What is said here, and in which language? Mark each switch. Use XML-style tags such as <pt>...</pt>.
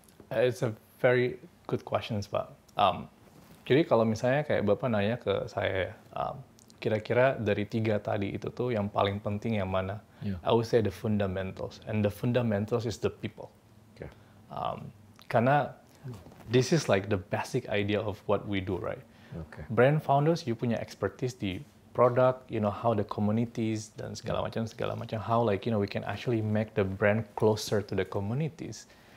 <en>It's a very good question, Pak.</en> <id>Jadi kalau misalnya kayak Bapak nanya ke saya, kira-kira dari 3 tadi itu tuh yang paling penting yang mana?</id> <en>Yeah. I would say the fundamentals, and the fundamentals is the people. Okay.</en> <id>Karena</id> <en>this is the basic idea of what we do, right? Okay. Brand founders, you punya expertise di product, how the communities</en> <id>dan segala macam,</id> <en>how we can actually make the brand closer to the communities.</en>